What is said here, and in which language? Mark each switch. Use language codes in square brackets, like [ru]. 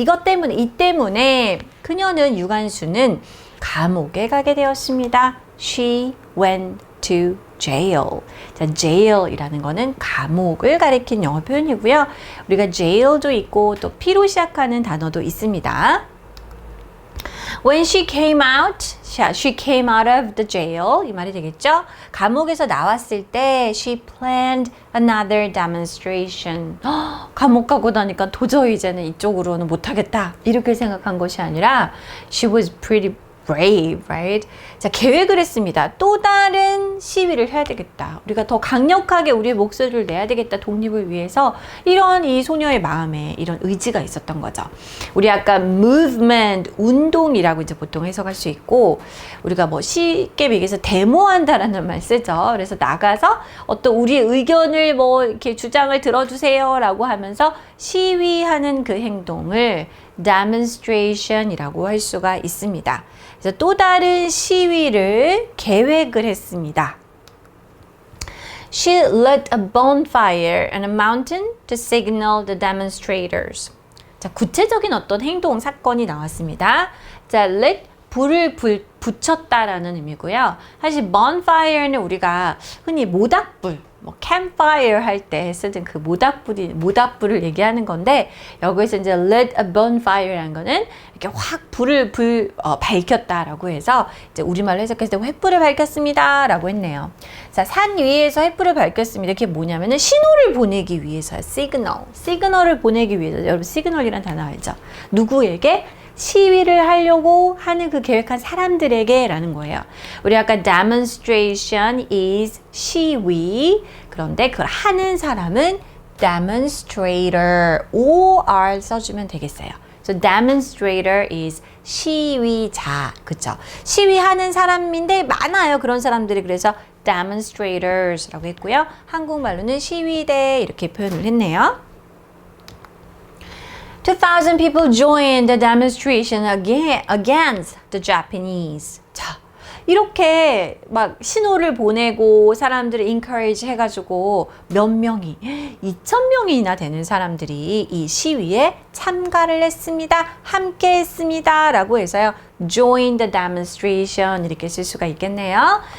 [ko] 이것 때문에 이 때문에 그녀는 유관순은 감옥에 가게 되었습니다. [en] She went to jail. [ko] 자, jail이라는 거는 감옥을 가리킨 영어 표현이고요. 우리가 jail도 있고 또 P로 시작하는 단어도 있습니다. [en] When she came out of the jail. [ko] 이 말이 되겠죠? 감옥에서 나왔을 때 [en] she planned another demonstration. [ko] 감옥 가고 나니까 도저히 이제는 이쪽으로는 못하겠다. 이렇게 생각한 것이 아니라 [en] she was pretty brave, right? [ko] 자, 계획을 했습니다. 또 다른 시위를 해야 되겠다. 우리가 더 강력하게 우리의 목소리를 내야 되겠다. 독립을 위해서. 이런 이 소녀의 마음에 이런 의지가 있었던 거죠. 우리 아까 movement, 운동이라고 이제 보통 해석할 수 있고, 우리가 뭐 쉽게 얘기해서 데모한다라는 말 쓰죠. 그래서 나가서 어떤 우리의 의견을 뭐 이렇게 주장을 들어주세요 라고 하면서 시위하는 그 행동을 demonstration이라고 할 수가 있습니다. 그래서 또 다른 시위를 계획을 했습니다. [en] She lit a bonfire on a mountain to signal the demonstrators. [ko] 자, 구체적인 어떤 행동, 사건이 나왔습니다. 자, lit, 불을 붙였다라는 의미고요. 사실 bonfire는 우리가 흔히 모닥불, 뭐 campfire 할 때 쓰던 그 모닥불을 얘기하는 건데, 여기서 이제 lit a bonfire라는 거는 이렇게 확 불을 밝혔다라고 해서 이제 우리말로 해석했을 때 횃불을 밝혔습니다 라고 했네요. 자, 산 위에서 횃불을 밝혔습니다. 이게 뭐냐면은 신호를 보내기 위해서요. 시그널을 보내기 위해서. 여러분 시그널이라는 단어 알죠? 누구에게? 시위를 하려고 하는 그 계획한 사람들에게 라는 거예요. 우리 아까 [en] demonstration is [ko] 시위. 그런데 그걸 하는 사람은 demonstrator. OR 써주면 되겠어요. [en] So demonstrator is 시위자. [ko] 그쵸? 시위하는 사람인데 많아요. 그런 사람들이. 그래서 demonstrators라고 했고요. 한국말로는 시위대 이렇게 표현을 했네요. [en] 2,000 people joined the demonstration against the Japanese. [ko] 자, 이렇게 막 신호를 보내고 사람들을 encourage 해가지고 몇 명이 2,000명이나 되는 사람들이 이 시위에 참가를 했습니다. 함께 했습니다. 라고 해서요. [en] join the demonstration [ko] 이렇게 쓸 수가 있겠네요.